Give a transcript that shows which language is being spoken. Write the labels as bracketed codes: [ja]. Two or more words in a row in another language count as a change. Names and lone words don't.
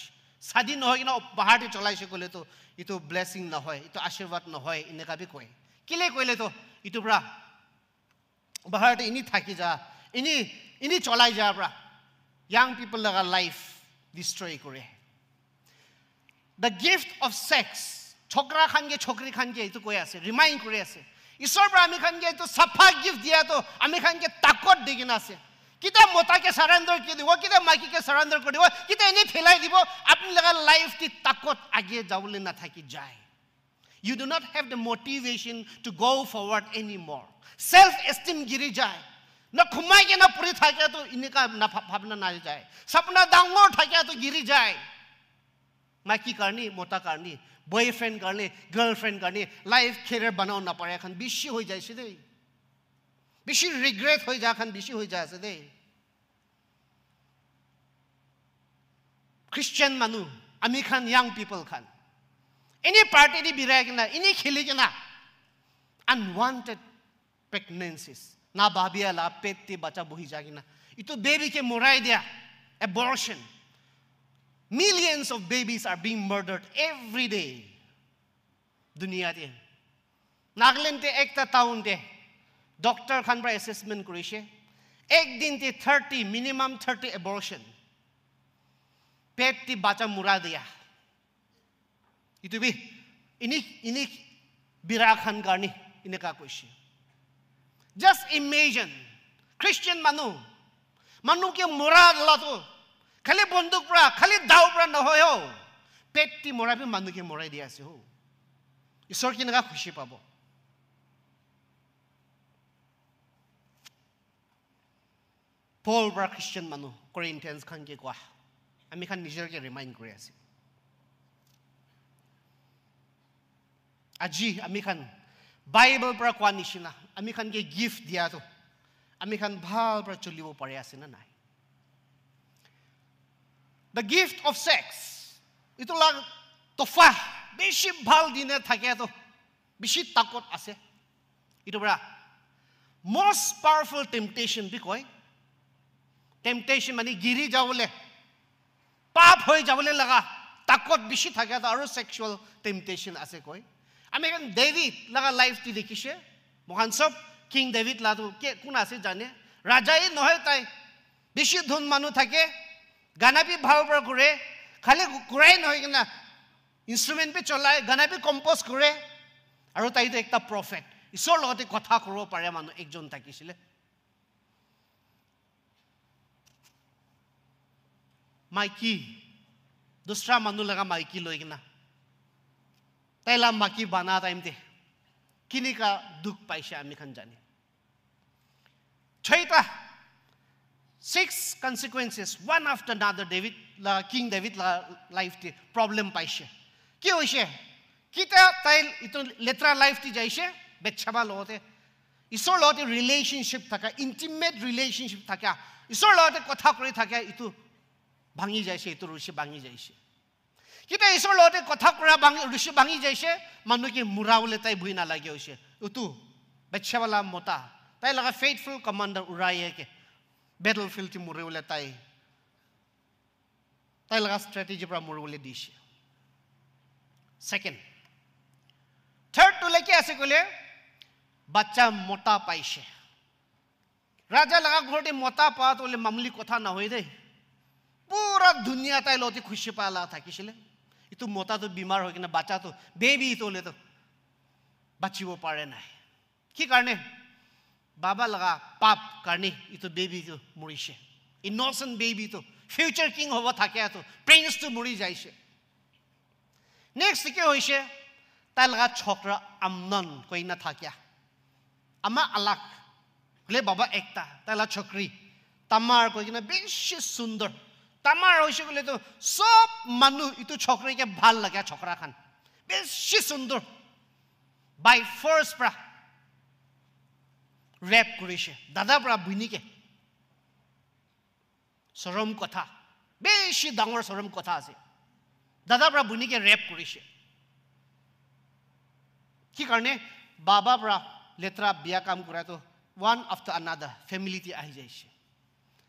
[nag] Sadi nohoy na bahar te cholai se kole to ito blessing na hoy, ito ashirwad na hoy, ineka bi koy. Kile koile to ito bra bahar te ini thaki ja, ini cholai ja bra. [en] Young people [nag] laga life destroy kore. [en] The gift of sex, [nag] chokra khan ge chokri khan ge ito koy ase, remind kore ase. Isor bra ami khan ge ito sapha gift diya to ami khan ge takot digina ase. Kita mota ke surrender ki dibo, kita maki ke surrender kori dibo, kita ini philai dibo, apni laga life ti takot age jawle na thaki jai. [en] You do not have the motivation to go forward anymore. Self esteem [nag] giri jai. Na khumai ke na puri thake to inika na bhavna na jai. Sapna dangor thake to giri jai. Maki karni, mota karni, boyfriend karni, girlfriend karni, life career banao na pare khan bishi hoi jai sidhe. Bishi regret hoi ja khan bishi hoi ja ase. Christian manu, ami khan [en] young people [nag] khan. Any party di birai kena, any khili kena. [en] Unwanted pregnancies. [nag] Na babia la peti bacha buhi ja kena. Itu baby ke murai dia. Abortion. [en] Millions of babies are being murdered every day. [nag] Dunia di. Nagaland te ekta town te. Doctor khan pra assessment korise. Ek din te 30, [en] minimum 30 abortion. [nag] Pet ti bacha mura diya. Itu bi ini bira khan garni ineka koise. [en] Just imagine [nag] Christian manu ke mura la to khali bonduk pra khali dau pra na hoyo. Pet ti mura bi manu ke mura diya ase ho. Isor ki nega khushi pabo. Paul bra Christian manu Corinthians khan ke kwa ami khan nijer ke remind kore ase aji ami khan Bible bra kwa nishina ami khan ke gift dia to ami khan bhal bra chulibo pare ase na nai. [en] The gift of sex [nag] ito lag tofa beshi bhal dine thake to beshi takot ase ito bra [en] most powerful temptation [nag] bi koi. Temptation mani giri jawle pap hoi jawle laga takot bishi thake ta aru [en] sexual temptation [nag] ase koi. Ami kan David laga life ti dekise mohan sob King David la to ke kun ase jane rajai nohoy tai bishi dhun manu thake gana bi bhal pra kore khali kurai nohoy kena instrument pe cholai gana bi compose kore aru tai to ekta prophet isor logote kotha koro pare manu ekjon thakisile. Maiki, dusra manu laga maiki loi kena. Taila maki bana time te. Kini ka duk paise ami khan jane. Chaita 6 consequences [en] one after another [nag] King David la life te problem paise. Ki hoise? Kita tail ito letra life ti jaise betchaba lote. Isor lote relationship thaka [en] intimate relationship [nag] thaka. Isor lote kotha kori thaka itu bangi jaise itu rushi bangi jaise. Kita isor lote kotha kora bangi rushi bangi jaise manu ki muraule tai bhui na lage hoise. Utu betchawala mota tai laga [en] faithful commander [nag] Uriah ke battlefield ti muraule tai laga strategy pra muraule dishe. Second, third to leke ase kole bacha mota paise. Raja laga ghorte mota pa to le mamli kotha na hoi dei. Pura dunia tai loti khushi pala thakisile. Itu mota to bimar hoy kena bacha to baby to le to bachibo pare nai. Ki karne baba laga pap karne itu baby to murishe. [en] Innocent baby [nag] to [en] future king [nag] hoba thake to prince to muri jaise. Next ke hoise tai laga chokra Amnon koi na thakya. Ama alak le baba ekta tai la chokri Tamar koi kena beshi sundar. Tamar hoise kole to sob manu itu chokri ke bhal lagya chokra khan beshi sundur [en] by force [nag] pra rape korise dada pra buni ke sorom kotha beshi dangor sorom kotha ase dada pra buni ke rape korise ki karne baba pra letra biya kam kora to [en] one after another [nag] family ti ahi jaise